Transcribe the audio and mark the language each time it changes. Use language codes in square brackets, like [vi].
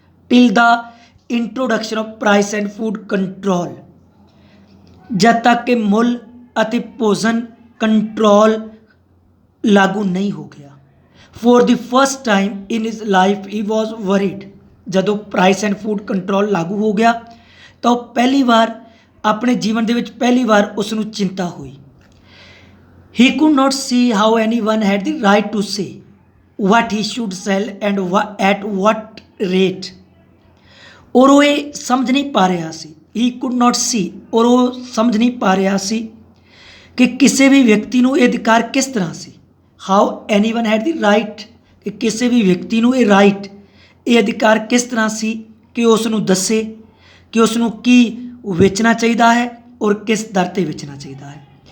[en] till the introduction of price and food control, [pa] ਜਦ ਤੱਕ ਕਿ ਮੁੱਲ ਅਤੇ ਭੋਜਨ ਕੰਟਰੋਲ ਲਾਗੂ ਨਹੀਂ ਹੋ ਗਿਆ। [en] for the first time in his life he was worried, [pa] ਜਦੋਂ ਪ੍ਰਾਈਸ ਐਂਡ ਫੂਡ ਕੰਟਰੋਲ ਲਾਗੂ ਹੋ ਗਿਆ ਤਾਂ ਉਹ ਪਹਿਲੀ ਵਾਰ ਆਪਣੇ ਜੀਵਨ ਦੇ ਵਿੱਚ ਪਹਿਲੀ ਵਾਰ ਉਸ ਨੂੰ ਚਿੰਤਾ ਹੋਈ। [en] He could not see how anyone had the right to say what he should sell and at what rate। [pa] ਔਰ ਉਹ ਇਹ ਸਮਝ ਨਹੀਂ ਪਾ ਰਿਹਾ ਸੀ। [en] He could not see [pa] ਔਰ ਉਹ ਸਮਝ ਨਹੀਂ ਪਾ ਰਿਹਾ ਸੀ ਕਿ ਕਿਸੇ ਵੀ ਵਿਅਕਤੀ ਨੂੰ ਇਹ ਅਧਿਕਾਰ ਕਿਸ ਤਰ੍ਹਾਂ ਸੀ। [en] How anyone had the right [pa] ਕਿ ਕਿਸੇ ਵੀ ਵਿਅਕਤੀ ਨੂੰ ਇਹ ਰਾਈਟ ਇਹ ਅਧਿਕਾਰ ਕਿਸ ਤਰ੍ਹਾਂ ਸੀ ਕਿ ਉਸ ਨੂੰ ਦੱਸੇ ਕਿ ਉਸ ਨੂੰ ਕੀ ਵੇਚਣਾ ਚਾਹੀਦਾ ਹੈ ਔਰ ਕਿਸ ਦਰ 'ਤੇ ਵੇਚਣਾ ਚਾਹੀਦਾ ਹੈ।